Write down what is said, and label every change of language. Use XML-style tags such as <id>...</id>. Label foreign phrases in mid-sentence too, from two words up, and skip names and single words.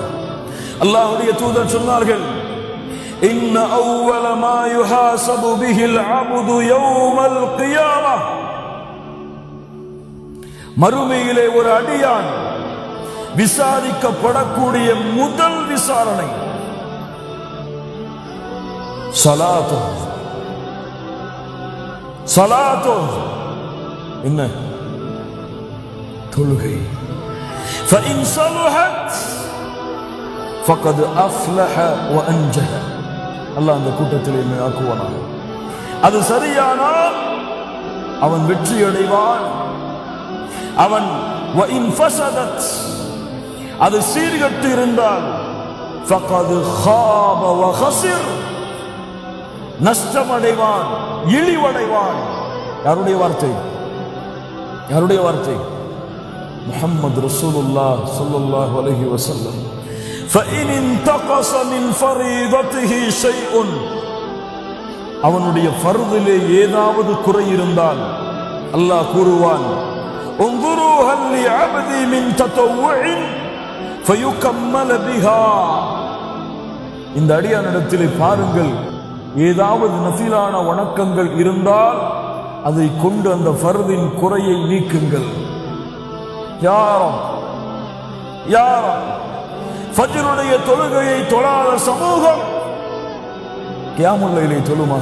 <ta>அல்லாஹ்வுடைய தூதர் சொன்னார்கள்,</ta> <ar>إن أول ما يحاسب به العبد يوم القيامة,</ar> <ta>மறுமையிலே ஒரு அடியான் விசாரிக்கப்படக்கூடிய முதல் விசாரணை சலாத்து, சலாத்தோ என்ன? தொழுகை.</ta> <ar>فإن صلحت فقد أفلح وأنجح.</ar> <ta>அல்லாஹ் அந்த கூட்டத்திலே ஆக்குவானாக. அது சரியானால் அவன் வெற்றி அடைவான். அவன்</ta> <ar>وإن فسدت</ar> <ta>அது சீர்கெட்டு இருந்தால்</ta> <ar>فقد خاب وخسر</ar> <ta>நஷ்டமடைவான், இழிவடைவான். யாருடைய வார்த்தை? யாருடைய வார்த்தை?</ta> <ar>محمد رسول الله صلى الله عليه وسلم. فإن انتقص من فريضته شيء</ar> <ta>அவனுடைய ஃபர்திலே ஏதாவது குறை இருந்தால் அல்லாஹ் கூறுவான்,</ta> <ar>انظروا هل لعبدي من تطوع فيكمل بها.</ar> <ta>இந்த அடியானிடத்திலே பாருங்கள், ஏதாவது நஃபிலான வணக்கங்கள் இருந்தால் அதை கொண்டு அந்த ஃபர்தின் குறையை நீக்குங்கள். யாரும் ஃபஜ்ருடைய தொழுகையை தொழாத சமூகம்</ta> <ar>قيام الليل</ar> <ta>தொழுமா?</ta>